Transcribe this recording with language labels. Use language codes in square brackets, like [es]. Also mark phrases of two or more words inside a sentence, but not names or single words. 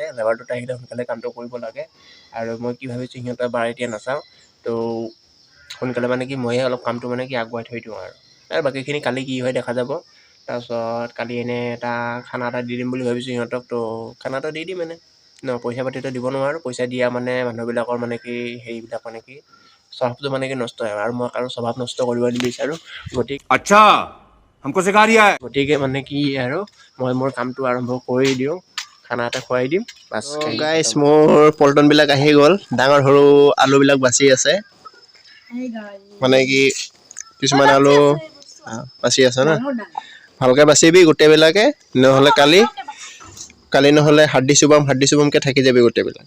[as] লেবাৰ দুটা আহিলে সোনকালে কামটো কৰিব লাগে। আৰু মই কি ভাবিছোঁ সিহঁতৰ বাৰ এতিয়া নাচাওঁ, তো সোনকালে মানে কি ময়ে অলপ কামটো মানে কি আগুৱাই থৈ দিওঁ আৰু বাকীখিনি কালি কি হয় দেখা যাব। তাৰপিছত কালি এটা খানা এটা দি দিম বুলি ভাবিছোঁ সিহঁতক। তো খানা এটা দি দিম এনে। পইচা পাতিটো দিব নোৱাৰোঁ, পইচা দিয়া মানে মানুহবিলাকৰ মানে কি হেৰিবিলাক মানে কি স্বভাৱটো মানে কি নষ্ট হয় আৰু মই কাৰো স্বভাৱ নষ্ট কৰিব নিবিচাৰোঁ। [hi] अच्छा हमको सिखा रिया है [as] গতিকে মানে কি আৰু মই মোৰ কামটো আৰম্ভ কৰি দিওঁ, খানা এটা খুৱাই দিম বাছ। গাইছ মোৰ পল্টনবিলাক আহি গ'ল, ডাঙৰ সৰু আলুবিলাক বাচি আছে, মানে কি কিছুমান আলু বাচি আছে ন, ভালকৈ বাচিবি গোটেইবিলাকে, নহ'লে কালি নহ'লে হাৰ্ডি চুবামকৈ থাকি যাবি গোটেইবিলাকে।